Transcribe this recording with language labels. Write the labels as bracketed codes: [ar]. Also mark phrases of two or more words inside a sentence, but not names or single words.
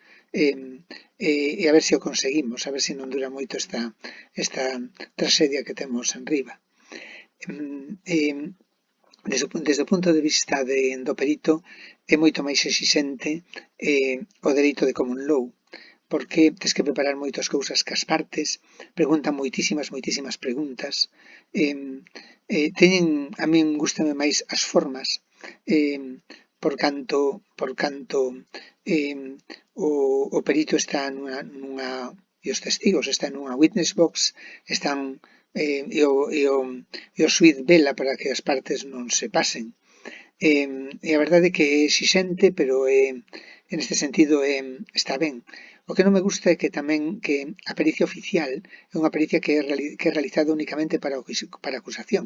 [gl] E a ver se o conseguimos, a ver se non dura moito esta traxedia que temos en riba. Desde o punto de vista do perito, é moito máis exixente o dereito de [en] common law, [gl] porque tes que preparar moitas cousas cas partes, preguntan moitísimas preguntas, a min gustame máis as formas, por canto o perito está e os testigos están nunha [en] witness box, [gl] están e o xuíz vela para que as partes non se pasen. E a verdade é que é exixente, pero en este sentido está ben. O que non me gusta é que tamén que a pericia oficial é unha pericia que é realizada únicamente para a acusación.